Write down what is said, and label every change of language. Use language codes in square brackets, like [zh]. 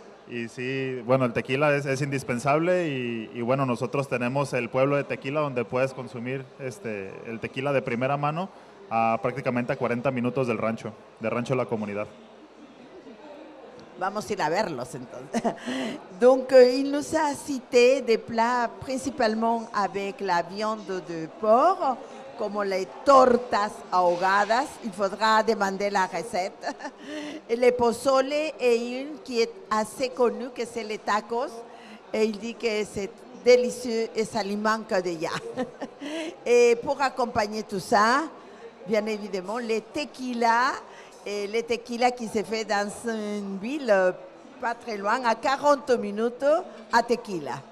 [es] Y sí, bueno, el tequila es indispensable y bueno, nosotros tenemos el pueblo de tequila donde puedes consumir el tequila de primera mano prácticamente a 40 minutos del rancho La Comunidad. Vamos a ir a verlos entonces. [fr] Donc, il nous a cité des plats principalement avec la viande de porc, [es] como les tortas ahogadas. [fr] Il faudra demander la recette. Et le pozole est une qui est assez connue, que c'est les tacos. Et il dit que c'est délicieux et ça lui manque déjà. Et pour accompagner tout ça, bien évidemment, les tequilas qui se fait dans une ville pas très loin, à 40 minutes à Tequila.